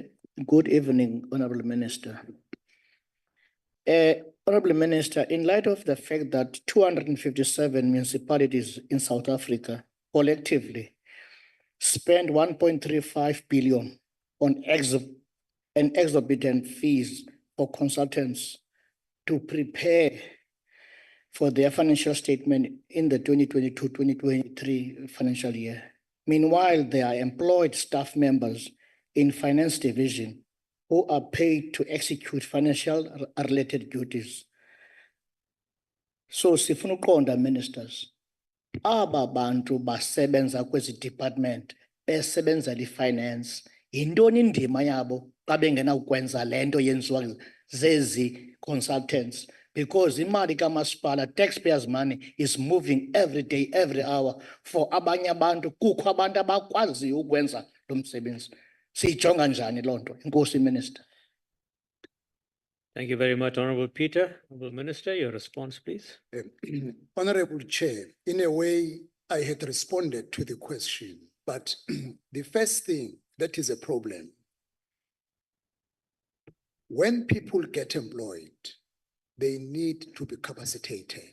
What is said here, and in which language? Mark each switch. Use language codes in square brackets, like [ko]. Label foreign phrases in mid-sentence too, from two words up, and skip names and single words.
[en] Good evening, Honorable Minister. Honorable Minister, in light of the fact that 257 municipalities in South Africa collectively spend 1.35 billion on exorbitant fees for consultants to prepare for their financial statement in the 2022-2023 financial year. Meanwhile, there are employed staff members in finance division who are paid to execute financial related duties. So, [xh] sifuna uqonda, ministers, aba bantu basebenza kwezi department besebenza finance, yintoni indima yabo xa bengenawukwenza le nto yenziwa zezi consultants? Because imali kamasipala, [en] taxpayers' money, is moving every day, every hour for [xh] abanye abantu, kukho abantu abakwaziyo ukwenza lo msebenzi. Siyijonga njani loo nto? Enkosi, Minister. [en] Thank you very much, Honorable Peter. Honorable Minister, your response, please. Honorable Chair, in a way, I had responded to the question, but the first thing that is a problem, when people get employed, they need to be capacitated.